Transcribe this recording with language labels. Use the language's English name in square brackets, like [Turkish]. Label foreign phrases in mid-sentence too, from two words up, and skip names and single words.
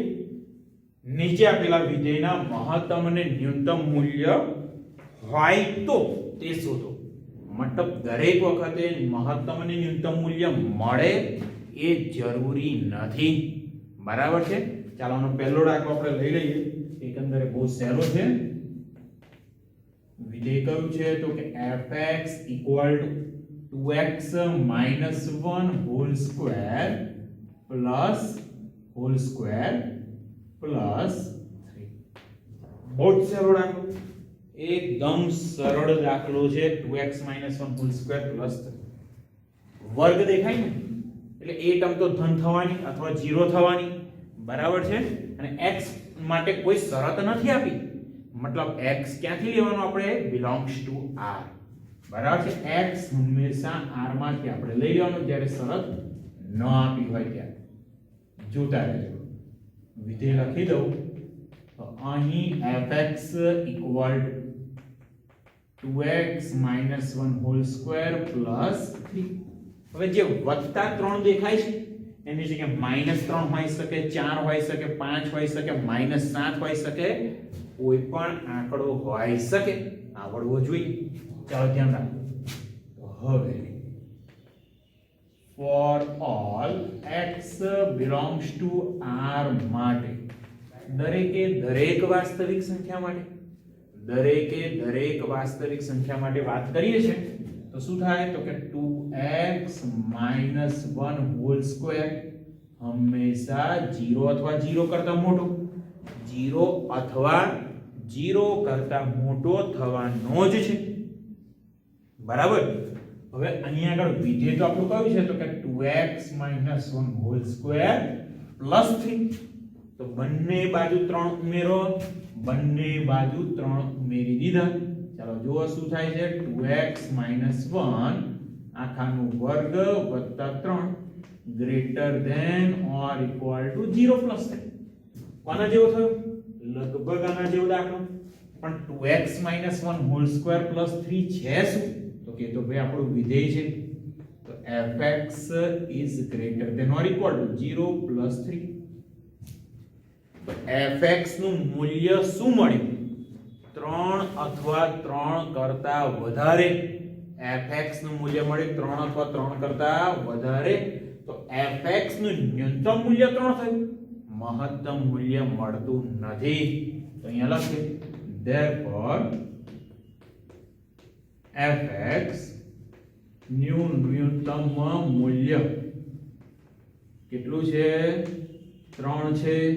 [Gujarati] નીચે આપેલા વિધેયના મહત્તમ અને ન્યૂનતમ મૂલ્ય હોય તો તે શોધો મતલબ દરેક વખતે મહત્તમ અને ન્યૂનતમ મૂલ્ય મળે એ જરૂરી નથી બરાબર છે ચાલો આનો પહેલો દાખલો આપણે લઈ લઈએ એકંદરે બહુ સહેલો છે વિધેય કયું છે તો કે fx = 2x - 1 [English] whole square plus [Gujarati] 3 બહુ સરળ દાખલો એકદમ સરળ દાખલો છે 2x - 1 [English] whole square plus [Gujarati] 3 વર્ગ દેખાય ને એટલે એ ટર્મ તો ધન થવાની અથવા 0 થવાની બરાબર છે અને x માટે કોઈ શરત નથી આપી મતલબ x ક્યાંથી લેવાનો આપણે [English] belongs to r [Gujarati] બરાબર છે x હંમેશા r માંથી આપણે લઈ લેવાનું જ્યારે શરત ન આપી હોય ત્યારે જોતા રહેજો વિધેય લખી દઉં તો અહીં fx = 2x - 1 [English] whole square plus [Gujarati] 3 હવે જે વત્તા 3 દેખાય છે એની જગ્યાએ -3 હોઈ શકે 4 હોઈ શકે 5 હોઈ શકે -7 હોઈ શકે કોઈ પણ આંકડો હોઈ શકે આવડવો જોઈએ ચાલો ધ્યાન રાખો હવે [English] for all x belongs to r [Gujarati] માટે દરેકે દરેક વાસ્તવિક સંખ્યા માટે વાત કરીએ છે તો શું થાય તો કે 2x - 1 [English] whole square [Gujarati] હંમેશા 0 અથવા 0 કરતા મોટો 0 અથવા 0 કરતા મોટો થવાનો જ છે બરાબર હવે અહીંયા આગળ વિધેય તો આપણું કયું છે તો કે 2x - 1 [English] whole square plus [Gujarati] 3 તો બંને બાજુ 3 ઉમેરો બંને બાજુ 3 ઉમેરી દીધા ચાલો જુઓ શું થાય છે 2x - 1 આખાનો વર્ગ વત્તા 3 [English] greater than or equal to 0 plus 3 [Gujarati] કોના જેવો થયો લગભગ આના જેવો દાખલો પણ 2x - 1 [English] whole square plus [Gujarati] 3 છે શું તો કે તો ભાઈ આપણું વિધેય છે તો fx is [English] greater than or equal to 0 plus 3 [Gujarati] તો fx નું મૂલ્ય શું મળ્યું 3 અથવા 3 કરતા વધારે fx નું મૂલ્ય મળ્યું 3 અથવા 3 કરતા વધારે તો fx નું ન્યૂનતમ મૂલ્ય 3 થયું મહત્તમ મૂલ્ય મળતું નથી તો અહીંયા લખીએ therefore fx ન્યૂનતમ મૂલ્ય કેટલું છે 3 છે